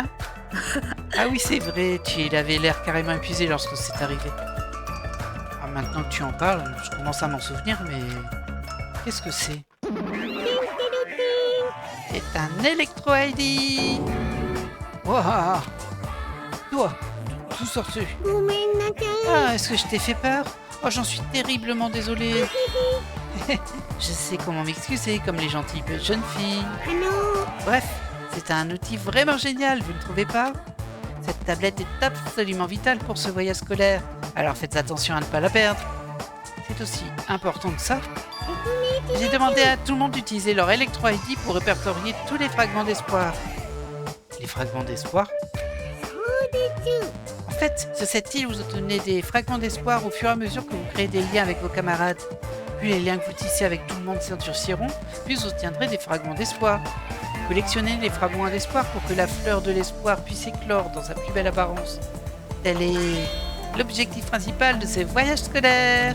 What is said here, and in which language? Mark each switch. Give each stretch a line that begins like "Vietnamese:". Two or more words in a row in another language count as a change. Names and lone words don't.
French: Ah oui, c'est vrai, il avait l'air carrément épuisé lorsque c'est arrivé. Ah, maintenant que tu en parles, je commence à m'en souvenir, mais... Qu'est-ce que c'est? C'est un Electro ID! Waouh! Toi, tout sorti.
Japanese: ごめんなさい。
French: Ah, est-ce que je t'ai fait peur? Oh, j'en suis terriblement désolé. Je sais comment m'excuser, comme les gentilles jeunes filles. Bref, c'est un outil vraiment génial, vous ne trouvez pas? Cette tablette est absolument vitale pour ce voyage scolaire, alors faites attention à ne pas la perdre. C'est aussi important que ça. J'ai demandé à tout le monde d'utiliser leur Electro ID pour répertorier tous les fragments d'espoir. Les fragments d'espoir?
Japanese: そうです。
French: En fait, sur cette île, vous obtenez des fragments d'espoir au fur et à mesure que vous créez des liens avec vos camarades. Puis les liens que vous tissez avec tout le monde s'endurciront, puis vous obtiendrez des fragments d'espoir. Collectionnez les fragments d'espoir pour que la fleur de l'espoir puisse éclore dans sa plus belle apparence. Tel est l'objectif principal de ces voyages scolaires.